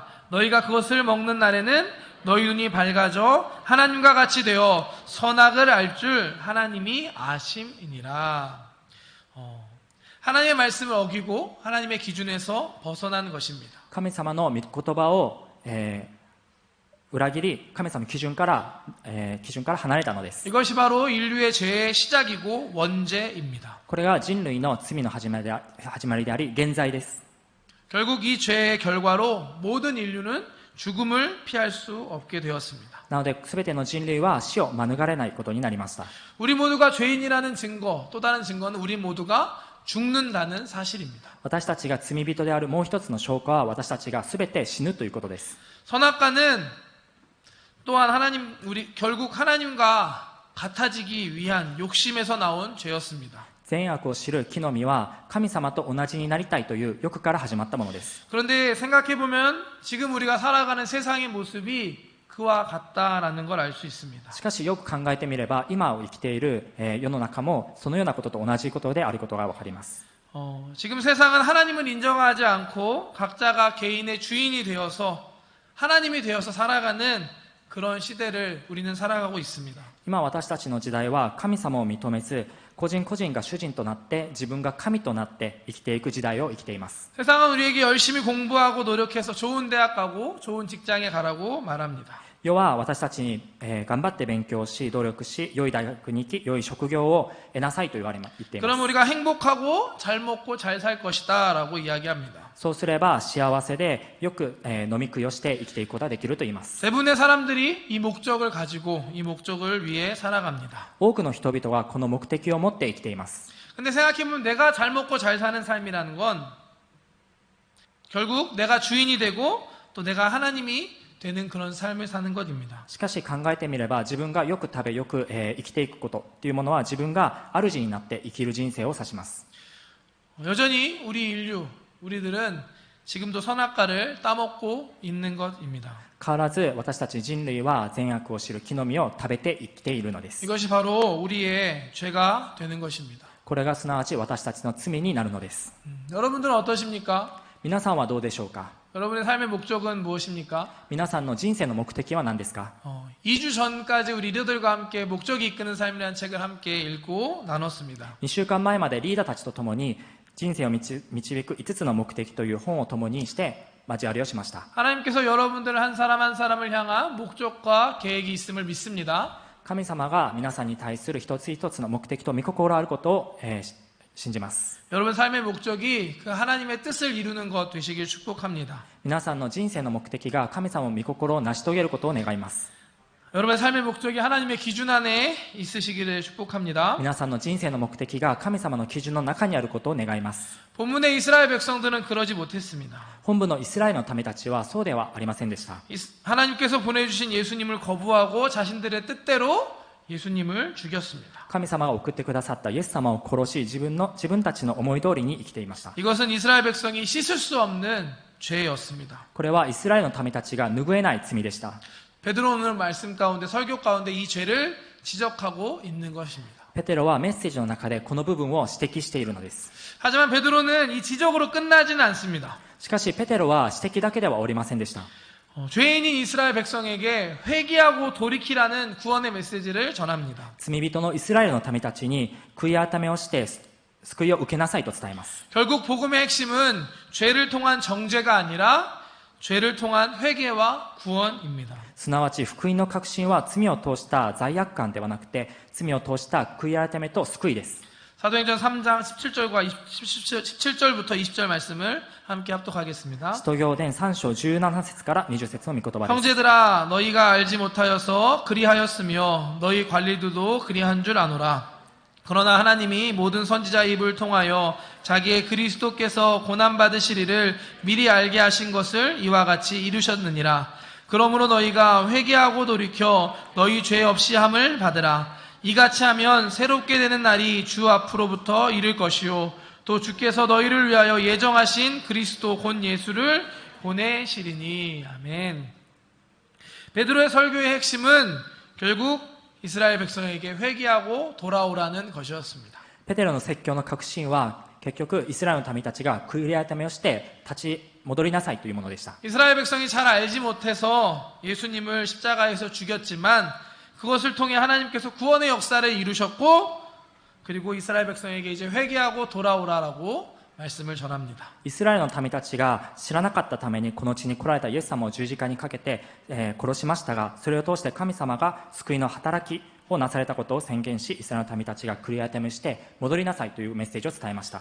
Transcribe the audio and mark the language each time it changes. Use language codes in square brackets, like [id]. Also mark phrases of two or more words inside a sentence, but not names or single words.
[ko] 너희가 그것을 먹는 날에는 너희 눈이 밝아져 하나님과 같이 되어 선악을 알 줄 하나님이 아심이니라. 하나님의 말씀을 어기고 하나님의 기준에서 벗어난 것입니다. [ja] 神様の御言葉を、裏切り神様の基準から、離れたのです。 [ko] 이것이 바로 인류의 죄의 시작이고 원죄입니다. [ja] これが人類の罪の始まりであり現在です。 [ko] 결국 이 죄의 결과로 모든 인류는 죽음을 피할 수 없게 되었습니다. [ja] なので全ての人類は死を免れないことになりました。 [ko] 우리 모두가 죄인이라는 증거, 또 다른 증거는 우리 모두가 죽는다는 사실입니다. [ja] 私たちが罪人であるもう一つの証拠は私たちが全て死ぬということです。 [ko] 선악과는 또한 결국 하나님과 같아지기 위한 욕심에서 나온 죄였습니다. [ja] 善悪を知る木の実は神様と同じになりたいという欲から始まったものです。 [ko] 그런데 생각해보면 지금 우리가 살아가는 세상의 모습이 그와 같다라는 걸 알 수 있습니다. [ja] しかしよく考えてみれば今を生きている世の中もそのようなことと同じことであることがわかります。 [ko] 지금 세상은 하나님을 인정하지 않고 각자가 개인의 주인이 되어서 하나님이 되어서 살아가는 그런 시대를 우리는 살아가고 있습니다. [ja] 今私たちの時代は神様を認めず個人個人が主人となって自分が神となって生きていく時代を生きています。 [ko] 세상은 우리에게 열심히 공부하고 노력해서 좋은 대학 가고 좋은 직장에 가라고 말합니다. [ja] 世は私たちに、頑張って勉強し努力し良い大学に行き良い職業を得なさいと言っています。 [ko] 그럼 우리가 행복하고 잘 먹고 잘 살 것이다 라고 이야기합니다. [ja] そうすれば幸せでよく、飲み食いをして生きていくことができると言います。 [ko] 대부분의 사람들이 이 목적을 가지고 이 목적을 위해 살아갑니다. [ja] 多くの人々はこの目的を持って生きています。 [ko] 근데 생각해보면 내가 잘 먹고 잘 사는 삶이라는 건 결국 내가 주인이 되고 또 내가 하나님이 되는 그런 삶을 사는 것입니다. [ja] しかし考えてみれば自分がよく食べよく、生きていくことというものは自分が主になって生きる人生を指します。 [ko] 여전히 우리들은 지금도 선악과를 따먹고 있는 것입니다. [ja] 変わらず私たち人類は善悪を知る木の実を食べて生きているのです。 [ko] 이것이 바로 우리의 죄가 되는 것입니다. [ja] これがすなわち私たちの罪になるのです。 [ko] 여러분들은 어떠십니까? [ja] 皆さんはどうでしょうか。 [ko] 여러분의 삶의 목적은 무엇입니까? [ja] 皆さんの人生の目的は何ですか。 [ko] 2주 전까지 우리 리더들과 함께 목적이 이끄는 삶이라는 책을 함께 읽고 나눴습니다. [ja] 2 週間前までリーダーたちと共に人生を導く5つの目的という本を共にして交わりをしました。 [ko] 하나님께서 여러분들 한 사람 한 사람을 향한 목적과 계획이 있음을 믿습니다. [ja] 神様が皆さんに対する一つ一つの目的と御心あることを、信じます。 [ko] 여러분 삶의 목적이 그 하나님의 뜻을 이루는 것 되시길 축복합니다. [ja] 皆さんの人生の目的が神様の御心を成し遂げることを願います。 [ko] 여러분의 삶의 목적이 하나님의 기준 안에 있으시기를 축복합니다. [ja] 皆さんの人生の目的が神様の基準の中にあることを願います。 [ko] 본문의 이스라엘 백성들은 그러지 못했습니다. [ja] 本部のイスラエルの民たちはそうではありませんでした。 [ko] 하나님께서 보내주신 예수님을 거부하고 자신들의 뜻대로 예수님을 죽였습니다. [ja] 神様が送ってくださったイエス様を殺し、自分たちの思い通りに生きていました。 [ko] 이것은 이스라엘 백성이 씻을 수 없는 죄였습니다. [ja] これはイスラエルの民たちが拭えない罪でした。 [ko] 베드로는 말씀 가운데 설교 가운데 이 죄를 지적하고 있는 것입니다. [ja] ペテロはメッセージの中でこの部分を指摘しているのです。 [ko] 하지만 베드로는 이 지적으로 끝나지는 않습니다. [ja] しかしペテロは指摘だけではおりませんでした。 [ko] 죄인인 이스라엘 백성에게 회개하고 돌이키라는 구원의 메시지를 전합니다. [ja] 罪人のイスラエルの民たちに悔い改めをして救いを受けなさいと伝えます。 [ko] 결국 복음의 핵심은 죄를 통한 정죄가 아니라 죄를 통한 회개와 구원입니다. [ja] すなわち福音の確信は罪を通した罪悪感ではなくて、罪を通した悔い改めと救いです。 [ko] 사도행전 3장 17절부터 20절 말씀을 함께 합독하겠습니다. [ja] 使徒行伝3章17節から20節の御言葉です。 [ko] 형제들아 너희가 알지 못하여서 그리하였으며 너희 관리들도 그리한 줄 아노라. 그러나 하나님이 모든 선지자 입을 통하여 자기의 그리스도께서 고난받으시리를 미리 알게 하신 것을 이와 같이 이루셨느니라. 그러므로 너희가 회개하고 돌이켜 너희 죄 없이 함을 받으라. 이같이 하면 새롭게 되는 날이 주 앞으로부터 이를 것이요 또 주께서 너희를 위하여 예정하신 그리스도 곧 예수를 보내시리니. 아멘. 베드로의 설교의 핵심은 결국 이스라엘 백성에게 회개하고 돌아오라는 것이었습니다. [ja] ペテロの説教の核心は結局イスラエルの民たちが悔い改めをして立ち戻りなさいというものでした。 [ko] 이스라엘 백성이 잘 알지 못해서 예수님을 십자가에서 죽였지만 그것을 통해 하나님께서 구원의 역사를 이루셨고 그리고 이스라엘 백성에게 이제 회개하고 돌아오라라고 말씀을 전합니다. [ja] イスラエルの民たちが知らなかったためにこの地に来られたイエス様を十字架にかけて、殺しましたが、それを通して神様が救いの働きをなされたことを宣言し、イスラエルの民たちが悔い改めして戻りなさいというメッセージを伝えました。